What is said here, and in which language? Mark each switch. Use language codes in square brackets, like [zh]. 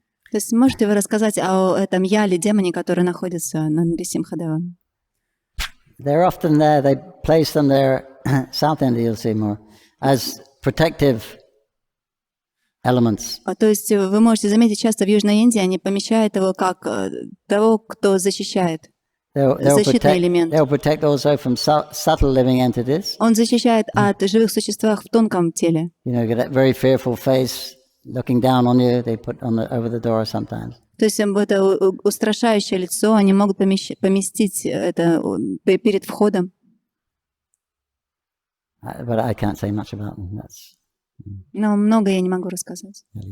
[ru] То есть можете вы рассказать о этом Яле, демоне, который находится на Нарисимхадева? [en] They're often there, they place them there, South India you'll see more, as protective elements. [ru] То есть вы можете заметить, часто в Южной Индии они помещают его как того, кто защищает. Защитный элемент. [en] They'll protect also from subtle living entities. [ru] Он защищает от живых существ в тонком теле. [en] You know, get that very fearful face looking down on you, they put over the door sometimes. [ru] То есть это устрашающее лицо, они могут поместить это перед входом. [en] But I can't say much about them. [ru] Но много я не могу рассказать.